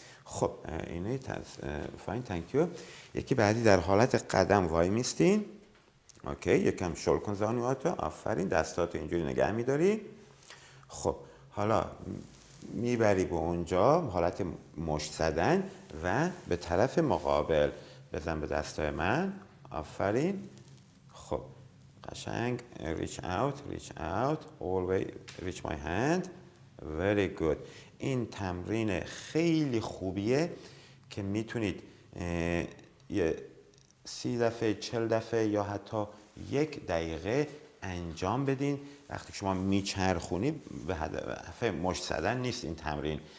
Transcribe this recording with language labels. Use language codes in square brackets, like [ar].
[fa] خب اینه [en] Fine. Thank you. [fa] یکی بعدی در حالت قدم وای میستین. اوکی. یکم شل کن زانوهاتو. آفرین. دستاتو اینجوری نگه میداری. خب حالا میبری به اونجا حالت مشت زدن و به طرف مقابل بزن به دستای من. آفرین. خب قشنگ. [en] reach out always reach my hand. very good. [fa] این تمرین خیلی خوبیه که میتونید یه 30 دفعه 40 دفعه یا حتی 1 دقیقه انجام بدین. وقتی شما میچرخونید به هدف مشت زدن نیست این تمرین.